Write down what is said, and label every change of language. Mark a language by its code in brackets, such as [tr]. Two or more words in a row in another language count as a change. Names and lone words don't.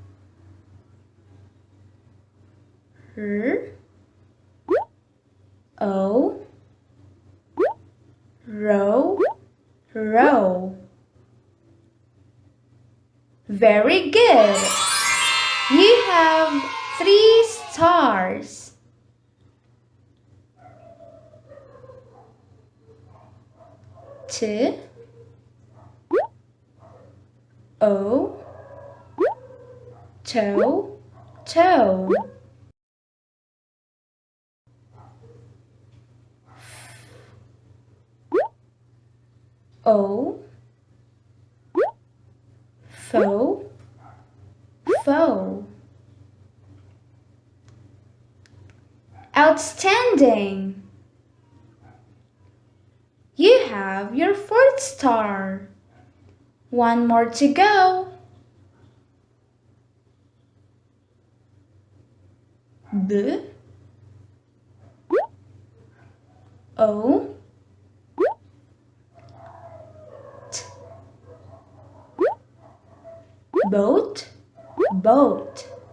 [en] R, O, row, row. Very good. You have 3 stars. T, O, toe, toe. O, foe, foe. Outstanding! You have your 4th star. 1 more to go. B, O, T, boat, boat.